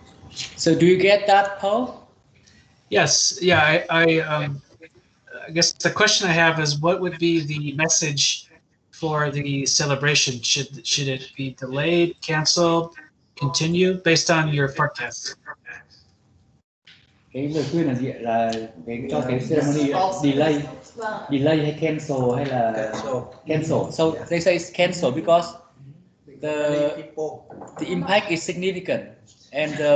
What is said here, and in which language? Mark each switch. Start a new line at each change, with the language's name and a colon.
English: So do you get that, Paul? Yes. Yeah. I guess the question I have is, what would be the message for the celebration? Should it be delayed, canceled, continue, based on your forecast?
Vietnamese: Cái lời khuyên là gì, là cho cái ceremony delay hay cancel hay là cancel.
English: So they say it's cancel because the impact is significant, and